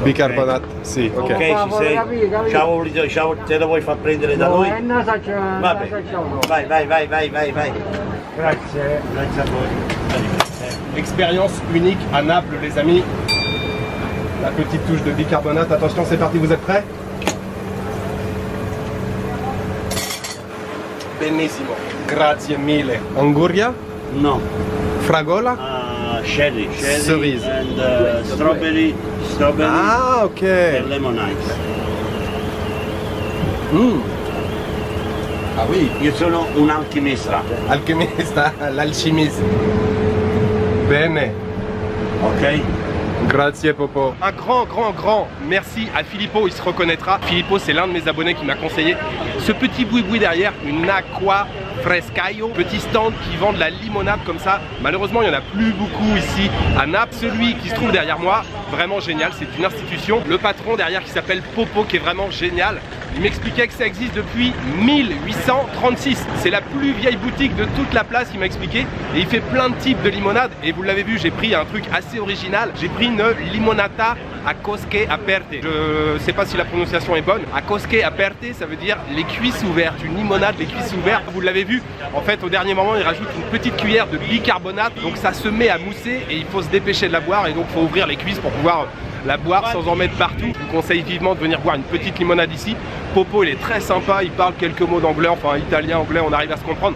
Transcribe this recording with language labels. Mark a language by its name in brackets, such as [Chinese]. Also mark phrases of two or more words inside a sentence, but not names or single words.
[Italian] Bicarbonato, sì, ok. Ok, ci sei? Ciao, te lo vuoi far prendere da noi? Vabbè. Vai. Grazie a voi. [French] Expérience unique à Naples, les amis. La petite touche de bicarbonate. Attention, c'est parti, vous êtes prêts? [Italian] Benissimo. Grazie mille. Anguria? No. Fragola? [English] Cherry. [French] Cerise. [English] And strawberry. Ah, ok. And lemon ice. [French] Ah oui. [Italian] Io sono un alchimista. Alchimista, l'alchimiste. Bene. Ok? Grazie Popo. [French] Un grand merci à Filippo, il se reconnaîtra. Filippo, c'est l'un de mes abonnés qui m'a conseillé ce petit boui-boui derrière, une [Italian] aqua frescaio, [French] petit stand qui vend de la limonade comme ça. Malheureusement, il n'y en a plus beaucoup ici à Naples. Celui qui se trouve derrière moi, vraiment génial, c'est une institution. Le patron derrière qui s'appelle Popo, qui est vraiment génial. Il m'expliquait que ça existe depuis 1836. C'est la plus vieille boutique de toute la place, il m'a expliqué. Et il fait plein de types de limonade. Et vous l'avez vu, j'ai pris un truc assez original. J'ai pris une [Italian] limonata a cosche aperte. [French] Je sais pas si la prononciation est bonne. [Italian] A cosche aperte, [French] ça veut dire les cuisses ouvertes. Une limonade, les cuisses ouvertes. Vous l'avez vu, en fait, au dernier moment, il rajoute une petite cuillère de bicarbonate. Donc ça se met à mousser et il faut se dépêcher de la boire. Et donc, il faut ouvrir les cuisses pour pouvoir la boire sans en mettre partout. Je vous conseille vivement de venir boire une petite limonade ici. Popo, il est très sympa, il parle quelques mots d'anglais, enfin italien, anglais, on arrive à se comprendre.